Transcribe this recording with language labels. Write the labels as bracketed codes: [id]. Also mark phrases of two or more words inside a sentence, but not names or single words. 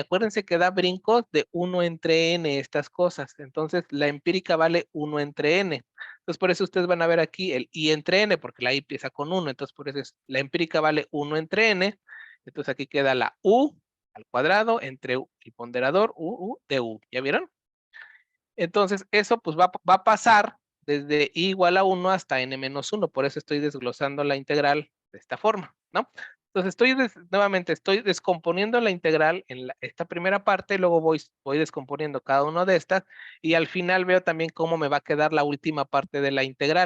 [es] Acuérdense que da brincos de 1 entre N estas cosas. Entonces, la empírica vale 1 entre N. Entonces, por eso ustedes van a ver aquí el I entre N, porque la I empieza con 1. Entonces, por eso la empírica vale 1 entre N. Entonces, aquí queda la U al cuadrado entre el ponderador U de U. ¿Ya vieron? Entonces, eso pues va a pasar desde I igual a 1 hasta N menos 1. Por eso estoy desglosando la integral de esta forma, ¿no? Entonces, nuevamente estoy descomponiendo la integral en esta primera parte, luego voy descomponiendo cada una de estas y al final veo también cómo me va a quedar la última parte de la integral.